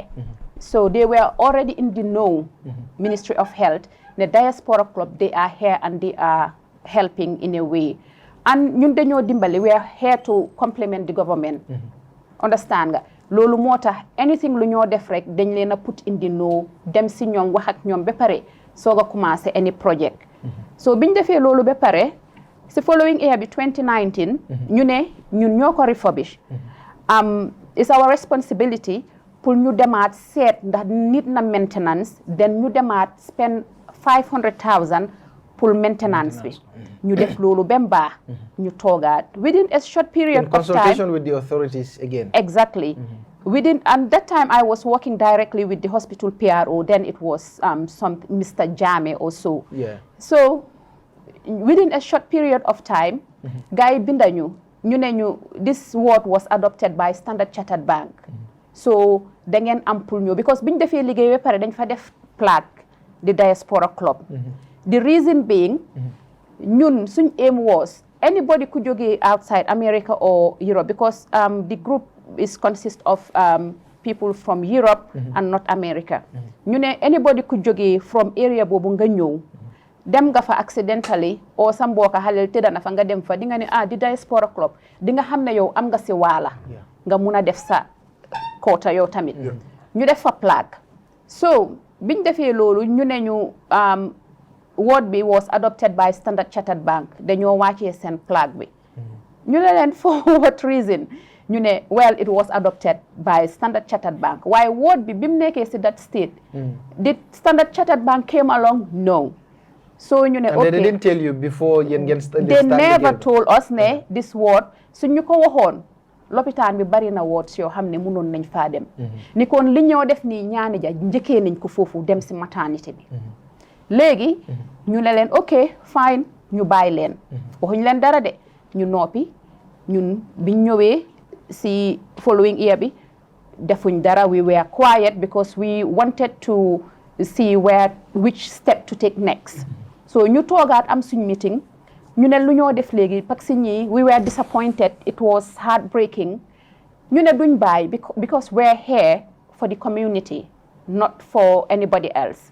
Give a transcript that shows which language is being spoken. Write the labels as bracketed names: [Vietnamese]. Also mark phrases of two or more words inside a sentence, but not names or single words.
[English] So they were already in the know. Ministry of Health. The Diaspora Club, they are here and they are helping in a way. [Wolof] And ñun dañoo dimbali, [English] we are here to complement the government. [Wolof] Understand nga loolu moo tax anything lu ñoo def rek dañ leen a [English] put in the know [Wolof] dem si ñoom wax ak ñoom ba pare soog a commencé [English] any project. [Wolof] So biñ defee loolu ba pare si [English] following year [Wolof] bi 2019 ñu ne ñun ñoo ko refurbish. [English] It's our responsibility [Wolof] pour ñu demaat seet ndax nit na maintenance then ñu demaat spend $500,000 pour maintenance bi ñu def loolu ba mu baax ñu toogaat [English] within a short period of time. In consultation with the authorities again. Exactly. And that time I was working directly with the hospital PRO. Then it was Mr. Jame also. Yeah. So within a short period of time, [Wolof] gars yi binda ñu ne ñu [English] this ward was adopted by Standard Chartered Bank. [Wolof] So da ngeen am pour ñu because biñ defee liggéey ba pare dañ fa def plaque the Diaspora Club. [English] The reason being [Wolof] ñun suñ [English] aim was anybody could jógee outside America or Europe because the group is consist of people from Europe and North America. [Wolof] ñu ne [English] anybody could [Wolof] jógee [English] from area [Wolof] boobu nga ñëw dem nga fa accidentally or sa mbokka xaleel tëdda na fa nga dem fa di nga ne di Diaspora Club di nga xam ne yow am nga si waala nga mun a def sa koota yow tamit ñu def fa plaque. So biñ defee loolu ñu ne ñu ward bi [English] was adopted by Standard Chartered Bank [Wolof] dañoo wàccee seen plaque bi ñu ne leen [English] for what reason [Wolof] ñu ne [English] well it was adopted by Standard Chartered Bank [Wolof] waaye ward bi mu nekkee si [English] that state did Standard Chartered Bank came along no. [Wolof] So ñu ne okay [English] they didn't tell you before [Wolof] yéen ngeen [English] they never told us [Wolof] ne [English] this ward [Wolof] su ñu ko waxoon lopitaan bi bari na wards yoo xam ne mënoon nañ faa dem ni kon li ñoo def nii ñaani ja njëkkee nañ ko foofu dem si maternité bi léegi ñu ne leen ok fine ñu bàyyi leen waxuñ leen dara de ñu noppi ñun biñ ñëwee si [English] following year [Wolof] bi defuñ dara [English] we were quiet because we wanted to see which step to take next so [Wolof] ñu toogaat am suñ meeting ñu ne lu ñoo def léegi parce que ñii [English] we were disappointed it was heartbreaking [Wolof] ñu ne duñ bàyyi [English] because we're here for the community not for anybody else.